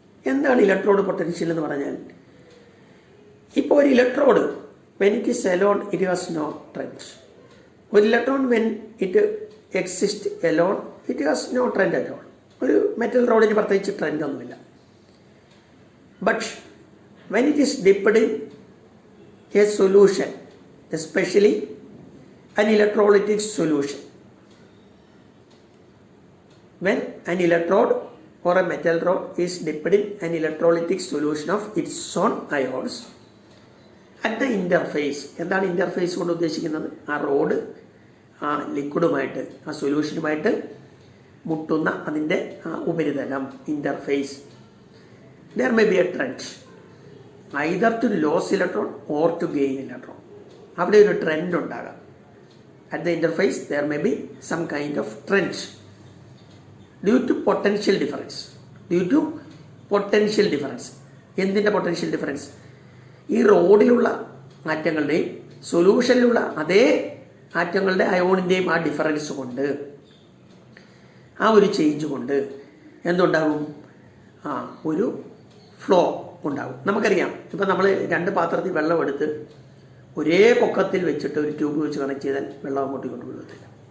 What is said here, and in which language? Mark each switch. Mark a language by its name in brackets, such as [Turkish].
[Malayalam] എന്താണ് electrode potential എന്ന് പറഞ്ഞാൽ, ഇപ്പോൾ ഒരു electrode [English] When it is alone it has no trend. ഒരു electron when it exist alone it has no trend at all. [Malayalam] ഒരു metal റോഡിന് പ്രത്യേകിച്ച് ട്രെൻഡ് ഒന്നുമില്ല. [English] But when it is dipped in a solution, especially an electrolytic solution, when an electrode or a metal rod is dipped in an electrolytic solution of its own ions at the interface. [Malayalam] എന്താണ് interface കൊണ്ട് ഉദ്ദേശിക്കുന്നത്? ആ road ആ ലിക്വിഡുമായിട്ട് ആ സൊല്യൂഷനുമായിട്ട് മുട്ടുന്ന അതിൻ്റെ ഉപരിതലം, interface. [English] there may be a trend either to lose electron or to gain electron. [Malayalam] അവിടെ ഒരു ട്രെൻഡ് ഉണ്ടാകാം. [English] At the interface there may be some kind of trend due to potential difference. Due to potential difference. [Malayalam] എന്തിൻ്റെ potential difference? ഈ റോഡിലുള്ള ആറ്റങ്ങളുടെയും സൊല്യൂഷനിലുള്ള അതേ ആറ്റങ്ങളുടെ അയോണിൻ്റെയും ആ difference കൊണ്ട്, ആ ഒരു ചേഞ്ച് കൊണ്ട് എന്തുണ്ടാകും? ഒരു ഫ്ലോ ഉണ്ടാകും. നമുക്കറിയാം, ഇപ്പം നമ്മൾ രണ്ട് പാത്രത്തിൽ വെള്ളം എടുത്ത് ഒരേ പൊക്കത്തിൽ വെച്ചിട്ട് ഒരു ട്യൂബ് വെച്ച് കണക്ട് ചെയ്താൽ വെള്ളം അങ്ങോട്ട് കൊണ്ടുവിടത്തില്ല.